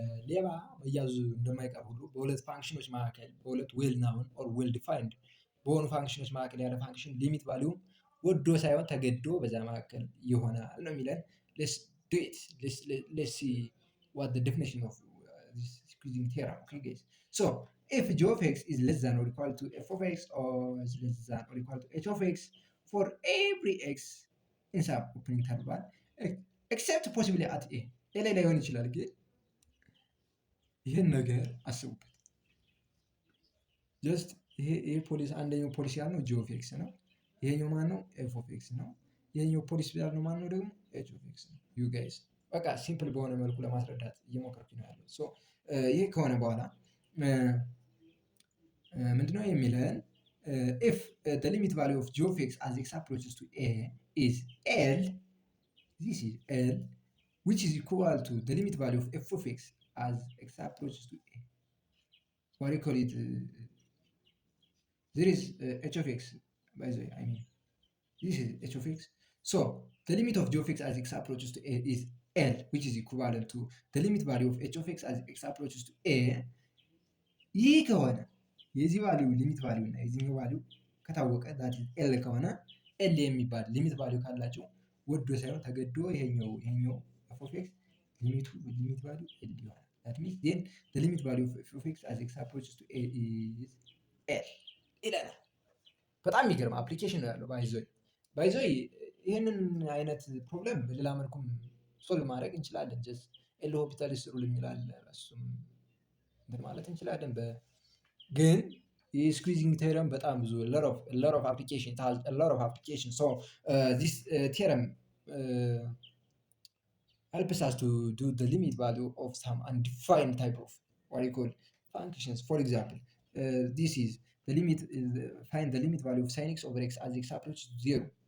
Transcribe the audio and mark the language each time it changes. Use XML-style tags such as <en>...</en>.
<am>ሌባ መያዙ እንደማይቀር ሁሉ በሁለት ፋንክሽኖች መካከል በሁለት ዌል ናውን ኦር ዌል ዲፋይንድ በሆኑ ፋንክሽኖች መካከል ያለ ፋንክሽን ሊሚት ቫሊዩ ወዶ ሳይሆን ተገዶ በዛ መካከል ይሆናል ነው የሚለን።</am> <en>let's do it. Let's see what the definition of this squeezing theorem. Okay, guys. So if g of x is less than or equal to f of x or is less than or equal to h of x for every x in sub opening interval except possibly at a</en> <am>ላይ ላይሆን ይችላል። ግን ይህን ነገር አስቡበት። ጀስት ይሄ ፖሊስ አንደኛው ፖሊስ ያልነው ጂ ኦፍ ኤክስ ነው። ይሄኛው ማን ነው? ኤፍ ኦፍ ኤክስ ነው። ይሄኛው ፖሊስ ያልነው ማን ነው ደግሞ? ኤች ኦፍ ኤክስ ነው። ዩ ጋይስ በቃ ሲምፕል በሆነ መልኩ ለማስረዳት እየሞከርኩ ነው ያለው። ሶ ይሄ ከሆነ በኋላ ምንድነው የሚለን?</am> <en>if the limit value of g of x as x approaches to a is L, this is L, which is equal to the limit value of f of x as x approaches to a. What do you call it? There is h of x, by the way, I mean, this is h of x. So the limit of g of x as x approaches to a is L, which is equivalent to the limit value of h of x as x approaches to a.</en> <am>ይህ ከሆነ የዚህ ቫሊዩ ሊሚት ቫሊዩ እና የዚህኛው ቫሊዩ ከታወቀ ዳት ኤል ከሆነ ኤል የሚባል ሊሚት ቫሊዩ ካላቸው ወዶ ሳይሆን ተገዶ ይሄኛው f of x ሊሚት ቫሊዩ ኤል ይሆናል።</am> <en>that means then the limit value of f of x as x approaches to a is L</en> <am>ይላል። በጣም የሚገርም አፕሊኬሽን ነው ያለው። ባይዞይ ይህንን አይነት ፕሮብለም በሌላ መልኩም ሶልቭ ማድረግ እንችላለን። ጀስት ኤል ሆፒታሊስ ሩል የሚላል እሱም እንትን ማለት እንችላለን። ግን የስኩዊዚንግ ቴረም በጣም ብዙ</am> <en>lot of application it has a lot of application. So this theorem helps us to do the limit value of some undefined type of what you call functions. For example, this is the limit find the limit value of sin x over x as x approaches to 0.</en>